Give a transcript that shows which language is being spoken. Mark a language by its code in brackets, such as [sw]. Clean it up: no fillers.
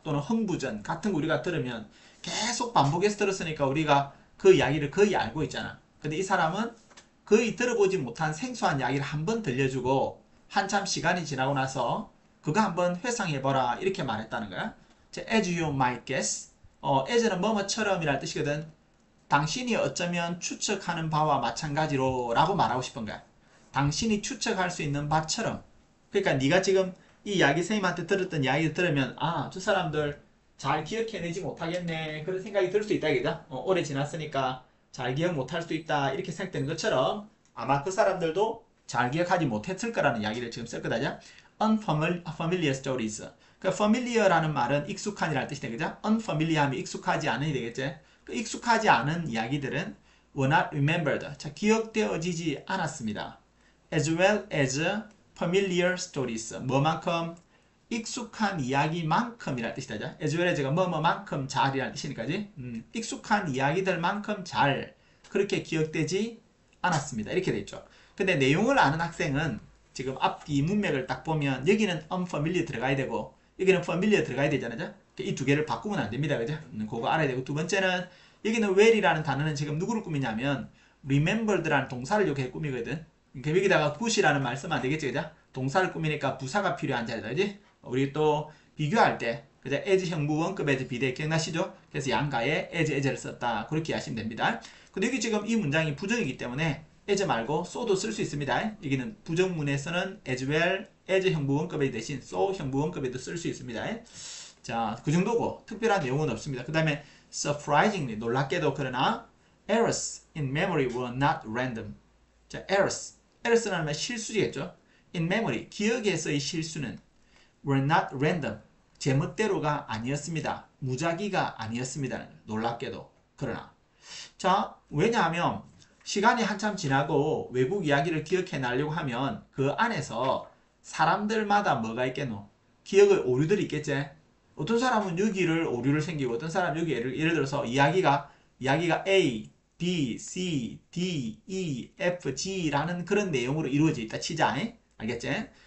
[ko] 또는 흥부전 같은 거 우리가 들으면 계속 반복해서 들었으니까 우리가 그 이야기를 거의 알고 있잖아. 근데 이 사람은 거의 들어보지 못한 생소한 이야기를 한번 들려주고 한참 시간이 지나고 나서 그거 한번 회상해봐라 이렇게 말했다는 거야. [en] As you might guess as는 [ko] 뭐뭐처럼 이란 뜻이거든. 당신이 어쩌면 추측하는 바와 마찬가지로 라고 말하고 싶은 거야. 당신이 추측할 수 있는 바처럼. 그러니까 네가 지금 이 이야기 선생님한테 들었던 이야기를 들으면 저 사람들 잘 기억해내지 못하겠네 그런 생각이 들 수 있다 이거다. 오래 지났으니까 잘 기억 못할 수도 있다 이렇게 생각되는 것처럼 아마 그 사람들도 잘 기억하지 못했을 거라는 이야기를 지금 쓸 거다. [en] unfamiliar stories [ko] 그 familiar라는 말은 익숙한이라는 뜻이 되겠죠? unfamiliar 하면 익숙하지 않으니 되겠지? 그 익숙하지 않은 이야기들은 [en] were not remembered. [ko] 자, 기억되어지지 않았습니다. [en] as well as familiar stories. [ko] 뭐만큼? 익숙한 이야기만큼이라는 뜻이 되죠. as well as가 뭐뭐만큼 잘이라는 뜻이니까지. 익숙한 이야기들만큼 잘 그렇게 기억되지 않았습니다. 이렇게 돼 있죠. 근데 내용을 아는 학생은 지금 앞뒤 문맥을 딱 보면 여기는 unfamiliar 들어가야 되고 여기는 familiar 들어가야 되잖아요. 이 두 개를 바꾸면 안 됩니다. 그죠? 그거 알아야 되고 두 번째는 여기는 well이라는 단어는 지금 누구를 꾸미냐면 remembered라는 동사를 이렇게 꾸미거든. 그러니까 여기다가 good이라는 말 쓰면 안 되겠지. 그죠? 동사를 꾸미니까 부사가 필요한 자리다. 그지? 우리 또 비교할 때 그죠? as 형부 원급 as 비대 기억나시죠? 그래서 양가에 as를 썼다. 그렇게 하시면 됩니다. 근데 여기 지금 이 문장이 부정이기 때문에 as 말고 so도 쓸 수 있습니다. 여기는 부정문에서는 as well as 형부 원급에 대신 so 형부 원급에도 쓸 수 있습니다. 자, 그 정도고 특별한 내용은 없습니다. 그 다음에 surprisingly 놀랍게도 그러나 [en] errors in memory were not random. [ko] 자, errors라는 말 실수겠죠. in memory 기억에서의 실수는 [en] were not random [ko] 제멋대로가 아니었습니다. 무작위가 아니었습니다. 놀랍게도 그러나 자, 왜냐하면 시간이 한참 지나고 외국 이야기를 기억해 나려고 하면 그 안에서 사람들마다 뭐가 있겠노? 기억의 오류들이 있겠지? 어떤 사람은 여기를 오류를 생기고 어떤 사람은 여기 예를 들어서 이야기가 A, B, C, D, E, F, G라는 그런 내용으로 이루어져 있다 치자. 알겠지?